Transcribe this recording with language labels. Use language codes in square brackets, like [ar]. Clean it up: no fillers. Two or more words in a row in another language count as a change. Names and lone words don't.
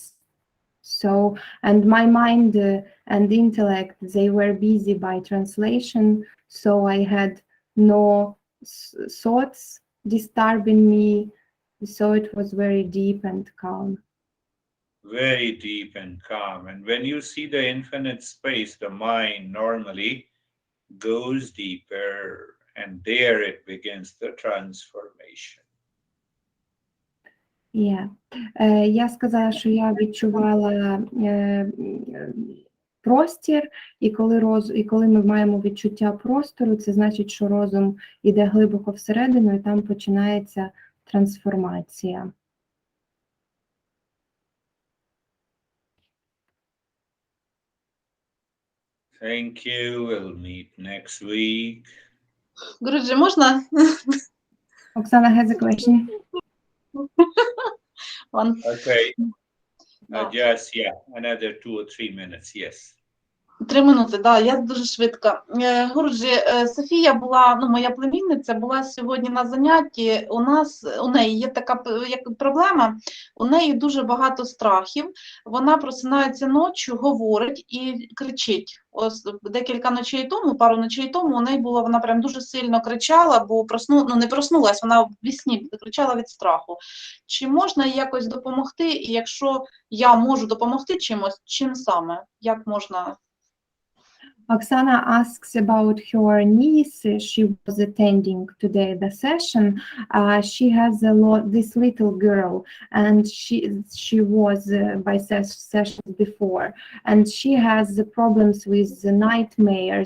[en] So, and my mind and intellect, they were busy by translation, so I had no thoughts disturbing me, so it was very deep and calm. Very deep and calm. And when you see the infinite space, the mind normally goes deeper, and there it begins the transformation. Yeah. [uk] Я сказала, що я відчувала простір, і коли ми маємо відчуття простору, це значить, що розум іде глибоко всередину, і там починається трансформація. [en] Thank you. We'll meet next week. [uk] Гуруджі, можна? [en] Оксана has a question. Okay. [uk] Да. [en] Just, another 2 or 3 minutes. Yes. [uk] 3 минути, да, я дуже швидко. Гуруджі, Софія була, моя племінниця, була сьогодні на занятті. У неї є така проблема, у неї дуже багато страхів. Вона просинається ночі, говорить і кричить. Ось декілька ночей тому, пару ночей тому, у неї було, вона прям дуже сильно кричала, бо не проснулась, вона в вісні кричала від страху. Чи можна їй якось допомогти? І якщо я можу допомогти чимось, чим саме? Як можна? [en] Oksana asks about her niece. She was attending today the session. She has this little girl, and she was by sessions before, and she has problems with the nightmares.